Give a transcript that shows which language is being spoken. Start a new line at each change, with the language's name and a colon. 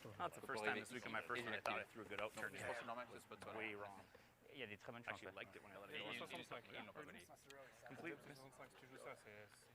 English: That's the first time this week on my first one I thought I threw a good out turn.
French: Je pense que c'est normal, c'est pas de
English: Way wrong.
French: Il y a des très bonnes chances.
English: I liked it when I let it go. 65. Complete.
French: 65, si tu joues ça, c'est